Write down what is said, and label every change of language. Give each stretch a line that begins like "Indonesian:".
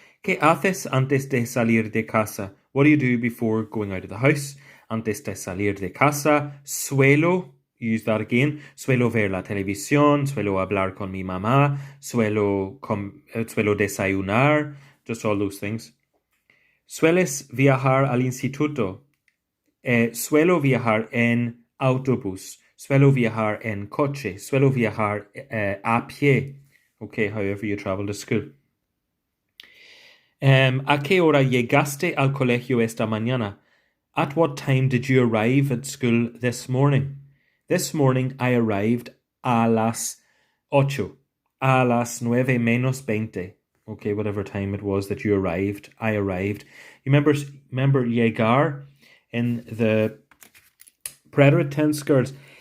Spanish: ¿Qué haces antes de salir de casa?
English: What do you do before going out of the house?
Spanish: Antes de salir de casa, suelo,
English: use that again,
Spanish: suelo ver la televisión, suelo hablar con mi mamá, suelo desayunar,
English: just all those things.
Spanish: ¿Sueles viajar al instituto? Suelo viajar en autobús, suelo viajar en coche, suelo viajar a pie.
English: Okay, however you travel to school.
Spanish: ¿A qué hora llegaste al colegio esta mañana?
English: At what time did you arrive at school this morning? This morning I arrived
Spanish: a las 8, a las 9 menos 20.
English: Okay, whatever time it was that you arrived, I arrived. You remember llegar in the preterite tense, girls?